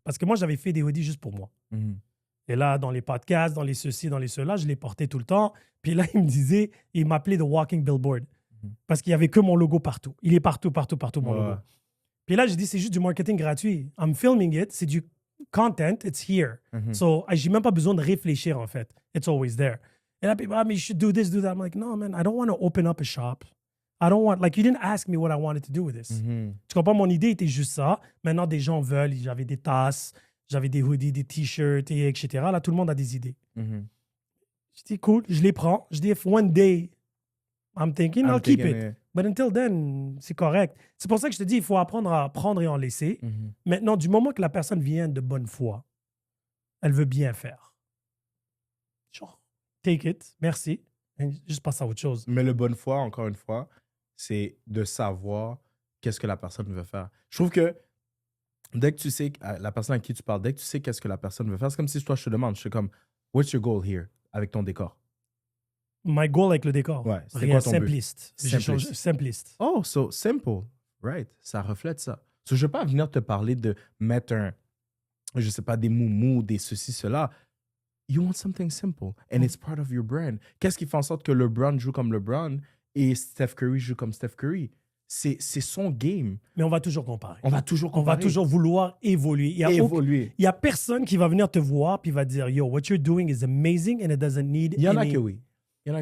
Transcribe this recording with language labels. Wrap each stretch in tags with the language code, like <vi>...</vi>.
<fr>Parce que moi, j'avais fait des hoodies juste pour moi. Et là, dans les podcasts, dans les ceci, dans les cela, je les portais tout le temps. Puis là, il me disait, il m'appelait The Walking Billboard. Parce qu'il n'y avait que mon logo partout. Il est partout, mon logo. Puis là, j'ai dit, c'est juste du marketing gratuit.</fr> <en>I'm filming it.</en> <fr>C'est du content.</fr> <en>It's here.</en> <fr>So, j'ai même pas besoin de réfléchir, en fait.</fr> <en>It's always there.</en> <fr>Et là,</fr> <en>people, you should do this, do that. I'm like, no, man, I don't want to open up a shop. I don't want, like, you didn't ask me what I wanted to do with this.</en> <fr>Tu comprends? Mon idée était juste ça. Maintenant, des gens veulent. J'avais des tasses, j'avais des hoodies, des t-shirts, etc. Là, tout le monde a des idées. Je dis, cool, je les prends. Je dis,</fr> <en>if one day I'm thinking, I'll keep it. But until then,</en> <fr>c'est correct. C'est pour ça que je te dis, il faut apprendre à prendre et en laisser. Maintenant, du moment que la personne vient de bonne foi, elle veut bien faire. Genre,</fr> <en>take it,</en> <fr>merci. Et juste passe à autre chose. Mais le bonne foi, encore une fois, c'est de savoir qu'est-ce que la personne veut faire. Je trouve que dès que tu sais, la personne à qui tu parles, dès que tu sais qu'est-ce que la personne veut faire, c'est comme si toi, je te demande, je suis comme,</fr> <en>what's your goal here</en> <fr>avec ton décor?</fr> <en>My goal</en> <fr>avec le décor. Ouais, c'est rien, quoi ton but? simpliste. Simpliste.</fr> <en>Oh, so simple. Right.</en> <fr>Ça reflète ça. So, je ne vais pas venir te parler de mettre je sais pas, des moumous, des ceci, cela.</fr> <en>You want something simple. And it's part of your brand.</en> <fr>Qu'est-ce qui fait en sorte que LeBron joue comme LeBron et Steph Curry joue comme Steph Curry? C'est son game. Mais on va toujours comparer. On va toujours comparer. On va toujours vouloir évoluer. Il y a personne qui va venir te voir puis va dire,</fr> <en>yo, what you're doing is amazing and it doesn't need</en> <fr>Il y en a que oui. Il y en a</fr>